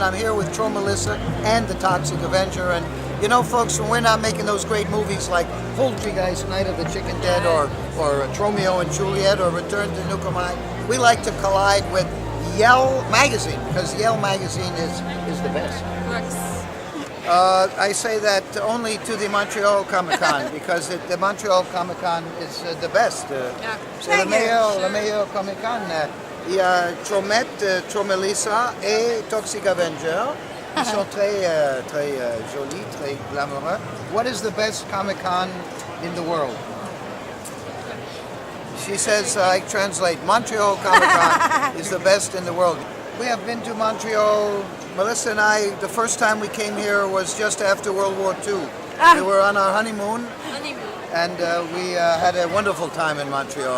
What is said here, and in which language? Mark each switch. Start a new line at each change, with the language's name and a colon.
English: I'm here with Troma Melissa and the Toxic Avenger. And you know, folks, when we're not making those great movies like Poltergeist, Night of the Chicken Dead, or Romeo and Juliet, or Return to Nukem High, we like to collide with Yell Magazine, because Yell Magazine is the best. I say that only to the Montreal ComicCon, because the Montreal ComicCon is the best.
French: C'est le meilleur ComicCon. Il y a Tromette, Troma Melissa et Toxic Avenger. Ils sont très jolis, très glamoureux.
English: What is the best Comic-Con in the world? She says, I translate, Montreal Comic-Con is the best in the world. We have been to Montreal. Melissa and I, the first time we came here was just after World War II. We were on our honeymoon. And we had a wonderful time in Montreal.